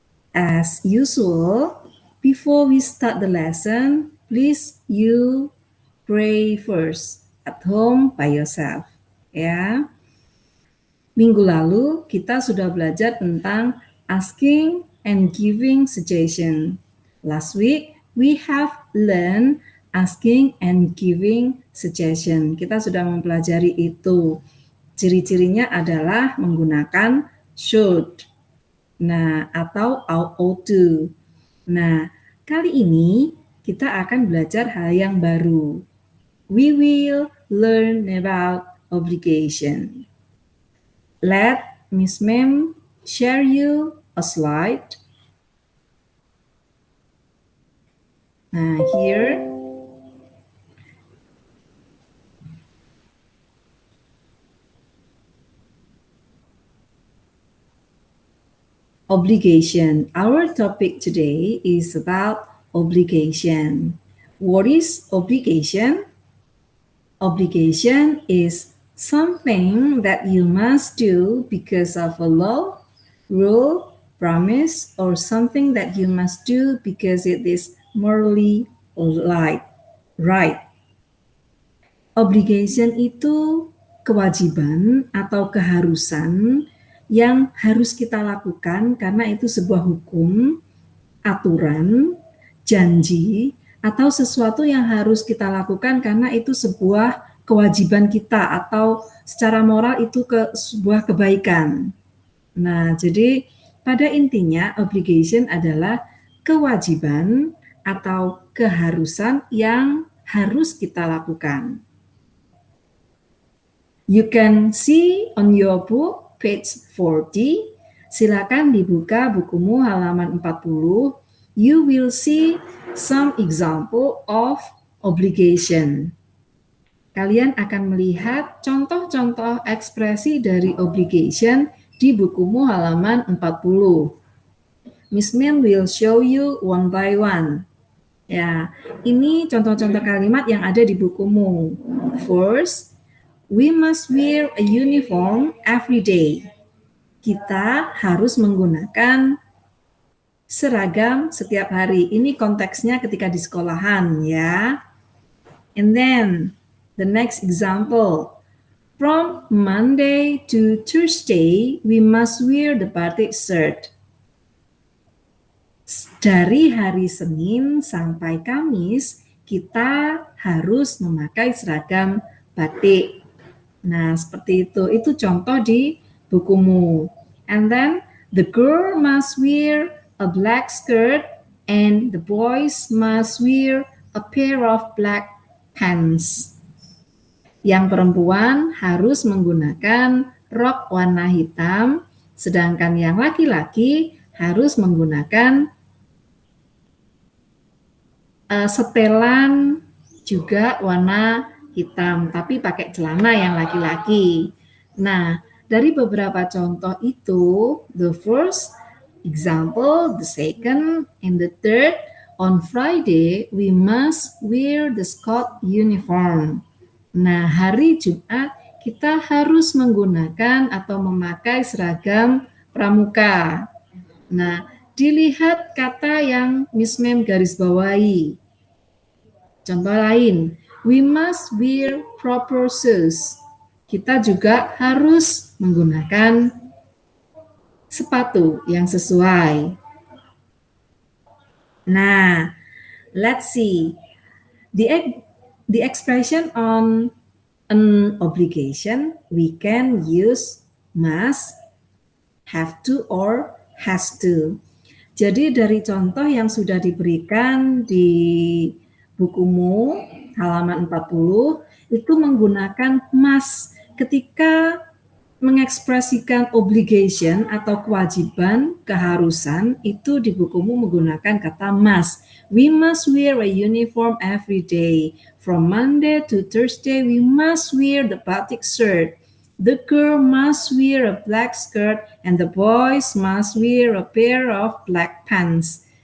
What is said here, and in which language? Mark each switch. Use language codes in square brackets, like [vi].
[en] As usual, before we start the lesson, please you pray first at home by yourself. Ya. [id] Minggu lalu kita sudah belajar tentang [en] asking and giving suggestion. Last week we have learned asking and giving suggestion. [id] Kita sudah mempelajari itu. Ciri-cirinya adalah menggunakan should. Nah, atau ought to. Nah, kali ini kita akan belajar hal yang baru. [en] We will learn about obligation. Let Miss Ma'am share you a slide. Here. Obligation. Our topic today is about obligation. What is obligation? Obligation is something that you must do because of a law, rule, promise, or something that you must do because it is morally right. [id] Obligation itu kewajiban atau keharusan yang harus kita lakukan karena itu sebuah hukum, aturan, janji, atau sesuatu yang harus kita lakukan karena itu sebuah kewajiban kita atau secara moral itu sebuah kebaikan. Nah, jadi pada intinya obligation adalah kewajiban atau keharusan yang harus kita lakukan. [en] You can see on your book page 40. [id] Silakan dibuka bukumu halaman 40. [en] You will see some example of obligation. [id] Kalian akan melihat contoh-contoh ekspresi dari obligation di bukumu halaman 40. [en] Miss Ma'am will show you one by one. [id] Ya, ini contoh-contoh kalimat yang ada di bukumu. [en] First, we must wear a uniform every day. [id] Kita harus menggunakan seragam setiap hari. Ini konteksnya ketika di sekolahan, ya. [en] And then, the next example, from Monday to Thursday, we must wear the batik shirt. [id] Dari hari Senin sampai Kamis, kita harus memakai seragam batik. Nah, seperti itu. Itu contoh di bukumu. [en] And then, the girl must wear a black skirt and the boys must wear a pair of black pants. [id] Yang perempuan harus menggunakan rok warna hitam, sedangkan yang laki-laki harus menggunakan setelan juga warna hitam, tapi pakai celana yang laki-laki. Nah, dari beberapa contoh itu, [en] the first example, the second, and the third, on Friday, we must wear the Scott uniform. [id] Nah, hari Jumat kita harus menggunakan atau memakai seragam pramuka. Nah, dilihat kata yang Miss Ma'am garis bawahi. Contoh lain, [en] we must wear proper shoes. [id] Kita juga harus menggunakan sepatu yang sesuai. [en] Nah, let's see. The expression on an obligation, we can use must, have to, or has to. [id] Jadi dari contoh yang sudah diberikan di bukumu halaman 40, itu menggunakan must ketika mengekspresikan obligation atau kewajiban, keharusan, itu di bukumu menggunakan kata must. [en] We must wear a uniform every day. From Monday to Thursday, we must wear the batik shirt. The girl must wear a black skirt and the boys must wear a pair of black pants.